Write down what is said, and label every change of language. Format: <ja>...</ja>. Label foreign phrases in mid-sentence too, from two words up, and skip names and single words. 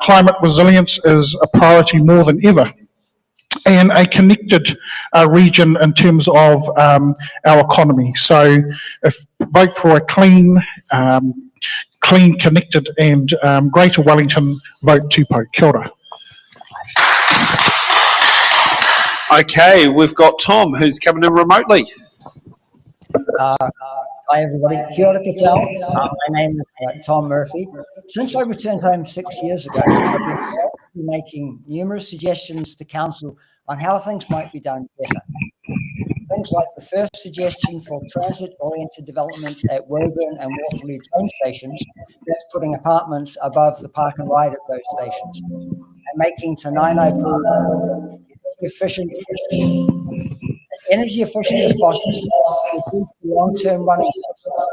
<en>Climate resilience is a priority more than ever, and a connected region in terms of our economy. So vote for a clean, connected and Greater Wellington, vote Tupou.</en> <mi>Kia ora.</mi> <en>Okay, we've got Tom, who's coming in remotely. Hi everybody,</en> <mi>kia ora koutou.</mi> <en>My name is Tom Murphy. Since I returned home 6 years ago, I've been making numerous suggestions to council on how things might be done better. Things like the first suggestion for transit-oriented development at Woburn and Waterloo train stations, that's putting apartments above the park and ride at those stations, and making Tanainai efficient, as energy efficient as possible, to reduce the long-term running costs.</en>